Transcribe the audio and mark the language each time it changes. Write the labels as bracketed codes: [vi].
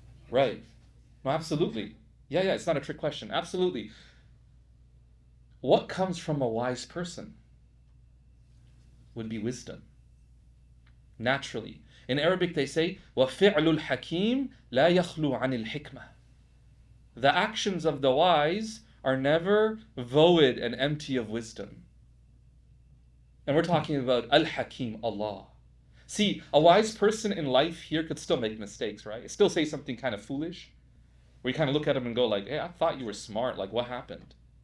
[en] Right. No, absolutely. Yeah, it's not a trick question. Absolutely. What comes from a wise person would be wisdom. Naturally. In Arabic they say, [ar] وَفِعْلُ الْحَكِيمِ لَا يَخْلُو عَنِ الْحِكْمَةِ. [en] The actions of the wise are never void and empty of wisdom. And we're talking about Al-Hakim, Allah. See, a wise person in life here could still make mistakes, right? Still say something kind of foolish, where you kind of look at him and go like, hey, I thought you were smart, like what happened?